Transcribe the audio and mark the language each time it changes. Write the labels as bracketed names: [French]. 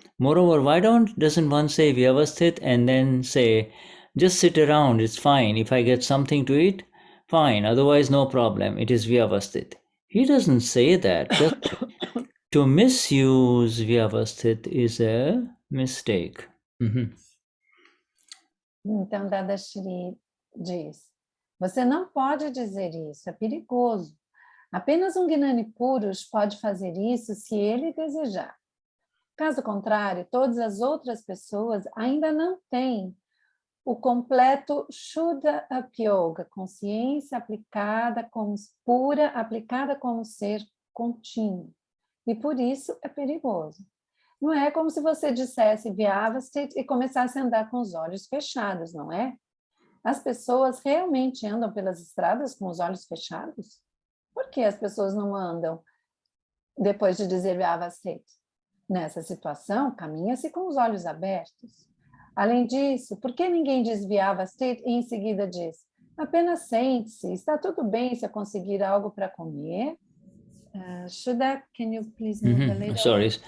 [English] Moreover, why doesn't one say Vyavasthit and then say, just sit around, it's fine. If I get something to eat, fine. Otherwise, no problem. It is Vyavasthit. He doesn't say that. To misuse Vyavasthit is a mistake. [Portuguese] Então, Dadashri diz, você não pode dizer isso, é perigoso. Apenas um Gnani Purush pode fazer isso se ele desejar. Caso contrário, todas as outras pessoas ainda não têm o completo Shuddha Upyoga, consciência aplicada como pura, aplicada como ser contínuo. E por isso é perigoso. Não é como se você dissesse Vyavasthit e começasse a andar com os olhos fechados, não é? As pessoas realmente andam pelas estradas com os olhos fechados? Por que as pessoas não andam depois de dizer Vyavasthit? Nessa situação, caminha-se com os olhos abertos. Além disso, por que ninguém diz Vyavasthit e em seguida diz apenas sente-se, está tudo bem se eu conseguir algo para comer? [English] Shuddha, can you please move a little?